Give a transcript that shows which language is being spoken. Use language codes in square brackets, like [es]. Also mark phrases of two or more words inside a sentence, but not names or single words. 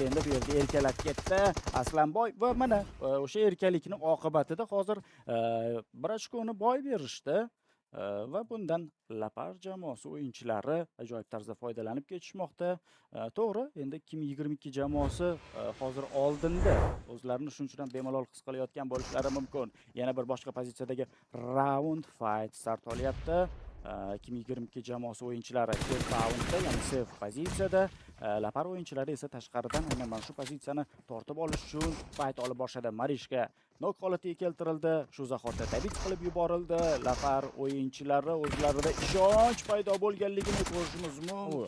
[uz] Endi bu yerda erkalab ketdi Aslanboy va mana o'sha erkalikni oqibatida hozir bir ochkoni boy berishdi. Va bundan Lapar jamoasi o'yinchilari ajoyib tarzda foydalanib ketishmoqda. To'g'ri, endi 2022 jamoasi hozir oldinda o'zlarini shuning uchun ham bemalol his qilayotgan bo'lishlari mumkin. Yana bir boshqa pozitsiyadagi [en] round fight start [uz] olyapti. 2022 jamoasi o'yinchilari raundda, ya'ni safe pozitsiyada, Lapar o'yinchilari esa tashqaridan aynan mana shu pozitsiyani tortib olish uchun fight olib boshladi. Marishga nok holatiga keltirildi. Shu zahotda dabit qilib yuborildi. Lapar o'yinchilari o'zlarida ishonch paydo bo'lganligini ko'rishimiz mumkin.